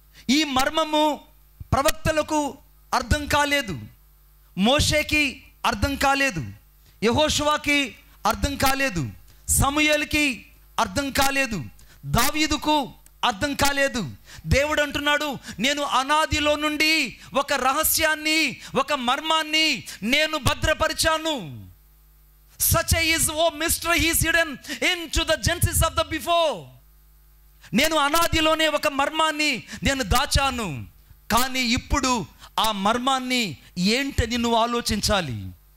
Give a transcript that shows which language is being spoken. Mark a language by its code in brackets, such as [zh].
[te] ఈ మర్మము ప్రవక్తలకు అర్థం కాలేదు, మోషేకి అర్థం కాలేదు, యెహోషువాకి అర్థం కాలేదు, సమూయేలుకి అర్థం కాలేదు, దావీదుకు అర్థం కాలేదు. దేవుడు అంటున్నాడు, నేను అనాదిలో నుండి ఒక రహస్యాన్ని, ఒక మర్మాన్ని నేను భద్రపరిచాను. [en] Such a mystery is hidden into the genesis of the before. [te] నేను అనాదిలోనే ఒక మర్మాన్ని నేను దాచాను. కానీ ఇప్పుడు ఆ మర్మాన్ని ఏంటని నువ్వు ఆలోచించాలి.